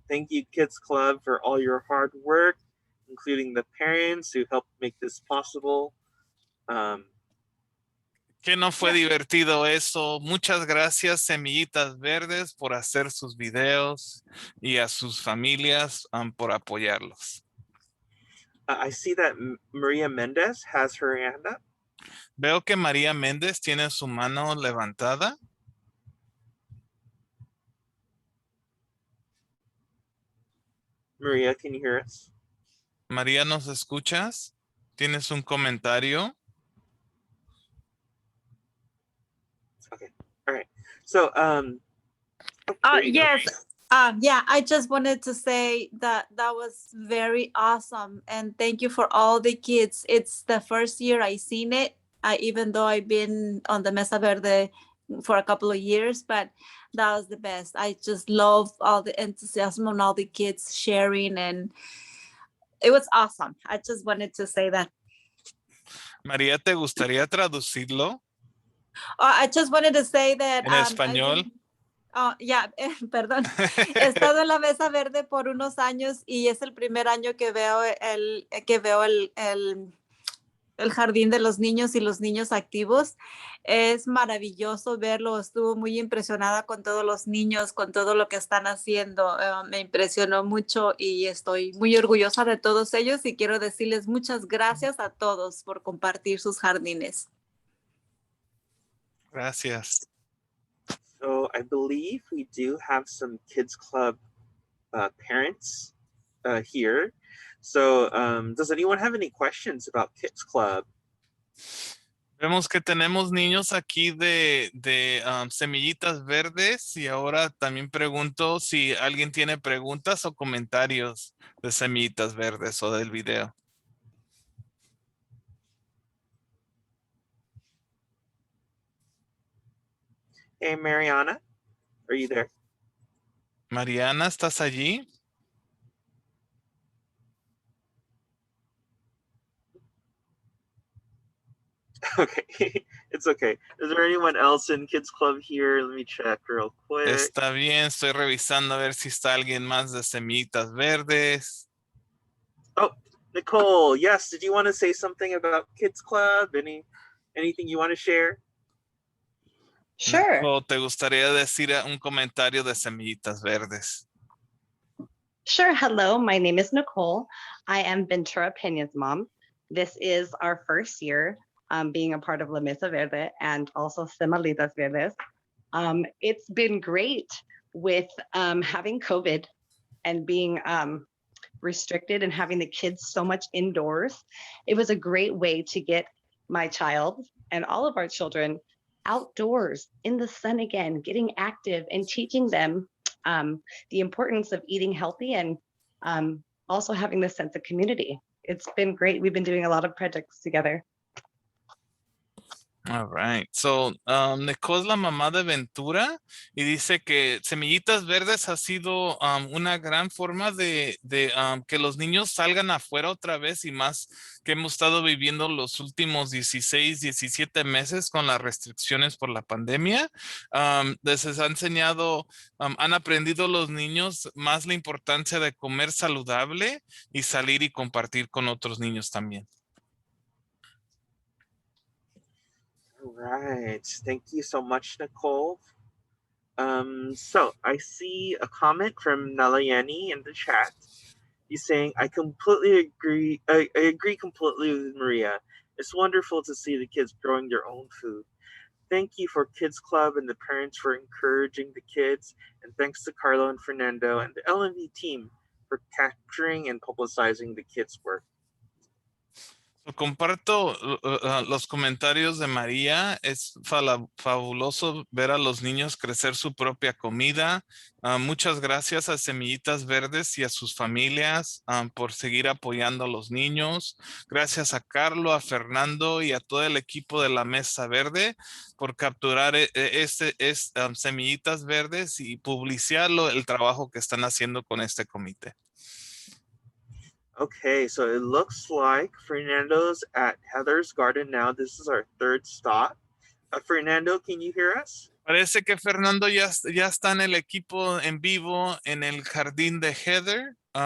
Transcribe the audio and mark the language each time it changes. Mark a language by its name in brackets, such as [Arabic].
[English] Thank you, Kids Club, for all your hard work, including the parents who helped make this possible. [Spanish] Que no fue divertido eso. Muchas gracias, Semillitas Verdes, por hacer sus videos y a sus familias por apoyarlos. [English] I see that Maria Mendez has her hand up. [Spanish] Veo que María Méndez tiene su mano levantada. [English] Maria, can you hear us? [Spanish] María, ¿nos escuchas? ¿Tienes un comentario? [English] Okay. All right. So, yes. Yeah, I just wanted to say that that was very awesome. And thank you for all the kids. It's the first year I seen it, even though I've been on the Mesa Verde for a couple of years, but that was the best. I just love all the enthusiasm and all the kids sharing, and it was awesome. I just wanted to say that. [Spanish] María, ¿te gustaría traducirlo? [English] I just wanted to say that. [Spanish] En español. Perdón. He estado en la Mesa Verde por unos años y es el primer año que veo el jardín de los niños y los niños activos. Es maravilloso verlo. Estuve muy impresionada con todos los niños, con todo lo que están haciendo. Me impresionó mucho y estoy muy orgullosa de todos ellos y quiero decirles muchas gracias a todos por compartir sus jardines. Gracias. [English] So I believe we do have some Kids Club parents here. So does anyone have any questions about Kids Club? [Spanish] Vemos que tenemos niños aquí de Semillitas Verdes y ahora también pregunto si alguien tiene preguntas o comentarios de Semillitas Verdes o del video. [English] Hey, Mariana, are you there? [Spanish] Mariana, ¿estás allí? [English] Okay, it's okay. Is there anyone else in Kids Club here? Let me check real quick. [Spanish] Está bien, estoy revisando a ver si está alguien más de Semillitas Verdes. [English] Oh, Nicole, yes, did you want to say something about Kids Club? Anything you want to share? Sure. [Spanish] ¿O te gustaría decir un comentario de Semillitas Verdes? [English] Sure. Hello, my name is Nicole. I am Ventura Peña's mom. This is our first year being a part of La Mesa Verde and also Semillitas Verdes. It's been great with having COVID and being restricted and having the kids so much indoors. It was a great way to get my child and all of our children outdoors in the sun again, getting active and teaching them the importance of eating healthy and also having this sense of community. It's been great. We've been doing a lot of projects together. All right. [Spanish] So, Nicole es la mamá de Ventura y dice que Semillitas Verdes ha sido una gran forma de que los niños salgan afuera otra vez y más que hemos estado viviendo los últimos 16, 17 meses con las restricciones por la pandemia. Les ha enseñado, han aprendido los niños más la importancia de comer saludable y salir y compartir con otros niños también. [English] All right, thank you so much, Nicole. So I see a comment from Nalayani in the chat. He's saying, I completely agree. I agree completely with Maria. It's wonderful to see the kids growing their own food. Thank you for Kids Club and the parents for encouraging the kids. And thanks to Carlo and Fernando and the LMV team for capturing and publicizing the kids' work. [Spanish] Comparto los comentarios de María. Es fabuloso ver a los niños crecer su propia comida. Muchas gracias a Semillitas Verdes y a sus familias por seguir apoyando a los niños. Gracias a Carlo, a Fernando y a todo el equipo de la Mesa Verde por capturar Semillitas Verdes y publicarlo, el trabajo que están haciendo con este comité. [English] Okay, so it looks like Fernando's at Heather's Garden now. This is our third stop. Fernando, can you hear us? [Spanish] Parece que Fernando ya está en el equipo en vivo en el jardín de Heather.